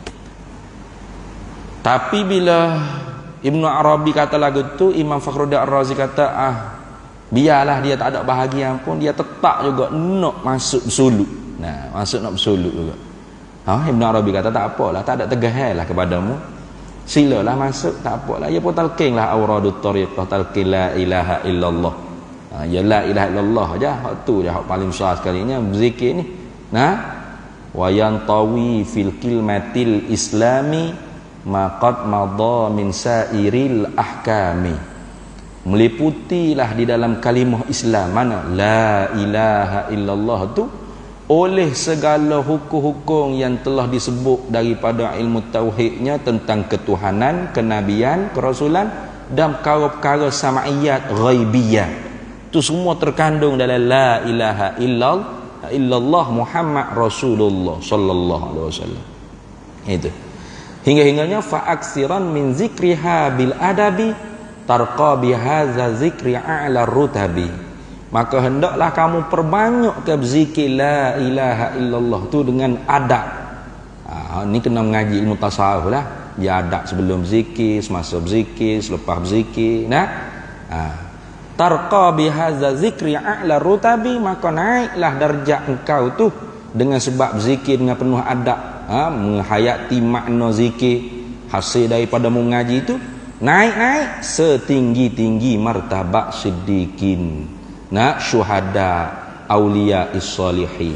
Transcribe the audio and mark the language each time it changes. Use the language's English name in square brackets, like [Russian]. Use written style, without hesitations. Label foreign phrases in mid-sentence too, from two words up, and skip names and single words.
[Malay] Tapi bila Ibnu Arabi kata lagu tu, Imam Fakhruddin Ar-Razi kata, biarlah dia tak ada bahagian pun, dia tetap juga nak masuk bersuluk. Masuk nak bersuluk juga. Ibnu Arabi kata tak apalah, tak ada tegah lah kepadamu, silalah masuk, tak apalah. Ia pun talqin lah [Arabic] أوراد الطريقة, [Malay] talqin [Arabic] لا إله إلا الله. [Malay] Ya [Arabic] لا إله إلا الله [Malay] aja, hak tu je hak paling besar sekalinya berzikir ni. [Arabic] وينطوي في الكلمة الإسلامي ما قد مضى من سائر الأحكام. [Malay] Meliputilah di dalam kalimah Islam mana [Arabic] لا إله إلا الله [Malay] tu oleh segala hukum-hukum yang telah disebut daripada ilmu tauhidnya tentang ketuhanan, kenabian, kerasulan dan perkara-perkara [Arabic] سمعيات غيبية. [Malay] Tu semua terkandung dalam [Arabic] لا إله إلا الله محمد رسول الله صلى الله عليه وسلم. [Malay] Itu. [Arabic] Hingga-hinganya فأكثرن من ذكرها بالأدب ترقى بهذا الذكر أعلى الرتب. [Malay] Maka hendaklah kamu perbanyak ke berzikir [Arabic] لا إله إلا الله [Malay] tu dengan adab. Ni kena mengaji ilmu tasawuf lah. Dia adab sebelum berzikir, semasa berzikir, selepas berzikir. [Arabic] ترقى بهذا الذكر أعلى الرتب, [Malay] maka naiklah darjat engkau tu dengan sebab berzikir dengan penuh adab, menghayati makna zikir, hasil daripada mengaji itu naik setinggi-tinggi martabat siddiqin, syuhada, [Arabic] أولياء الصالحين.